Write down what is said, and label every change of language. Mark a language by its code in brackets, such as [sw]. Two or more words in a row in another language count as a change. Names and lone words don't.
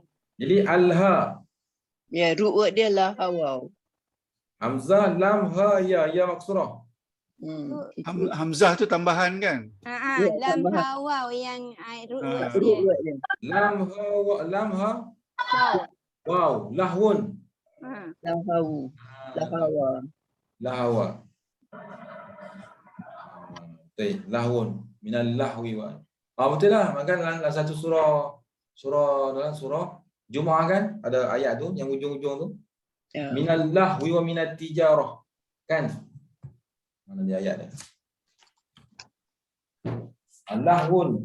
[ms] Jadi alha. Ya, [en] root word [ms] dia lah hawaw. Hamzah lam ha ya maksurah. Hamzah tu tambahan kan? Ya, Lam tambah. ha waw yang [en] root word [ms] Root dia. word dia. Lam ha Waw. wow lahun. Lam hawu. Lahawa. [ar] لهوا. لهو من اللهو و. [ms] Betul lah. Makan dalam satu dalam surah Jumaah kan ada ayat tu yang ujung-ujung tu. Ya. [ar] من اللهو ومن التجارة. [ms] Kan? Mana dia ayat dia? Lahun.